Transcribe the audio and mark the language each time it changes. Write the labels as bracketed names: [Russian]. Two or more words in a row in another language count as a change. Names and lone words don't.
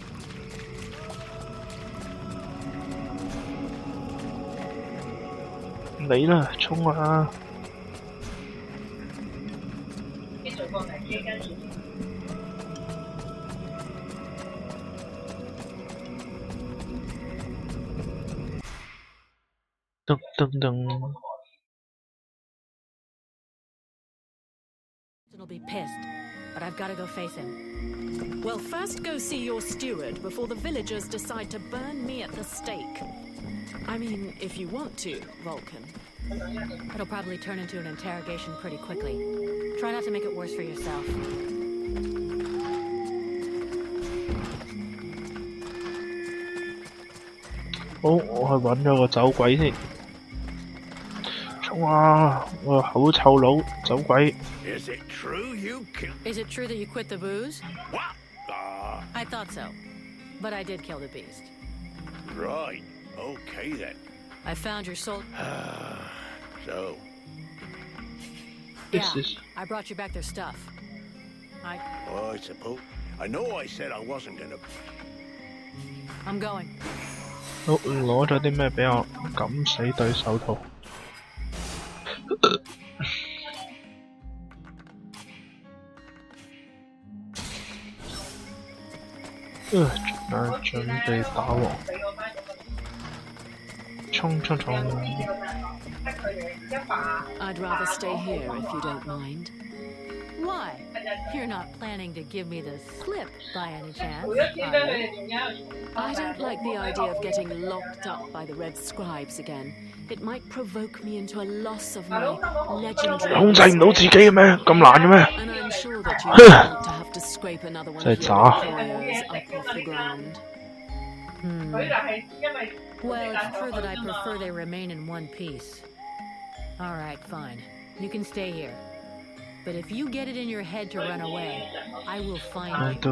[Cantonese] 嚟啦，衝啊！噔噔噔。 [English] He'll be pissed, but I've got to go face him. Well, first go see your steward before the villagers decide to burn me at the stake. I mean, if you want to, Vulcan. It'll probably turn into an interrogation pretty quickly. Try not to make it worse for yourself. [Cantonese] 好，我去揾咗個走鬼先。衝啊！我個口臭佬走鬼。 [English] Is it true you killed? Is it true that you quit the booze? What? I thought so. But I did kill the beast. Right. Okay then. I found your soul. So. This is. I brought you back their stuff. I suppose. I know I said I wasn't gonna. I'm going. [Cantonese] 好，攞咗啲咩俾我？敢死對手套。準備打王。衝！ [English] I'd rather stay here if you don't mind. Why? You're not planning to give me the slip by any chance, are you? I don't like the idea of getting locked up by the Red Scribes again. It might provoke me into a loss of my legendary... [Cantonese] 控制唔到自己嘅咩？咁難嘅咩？ [English] And I'm sure that you don't want to have to scrape another one of your employers up off the ground. Well, it's true that I prefer they remain in one piece. All right, fine. You can stay here. But if you get it in your head to run away, I will find you.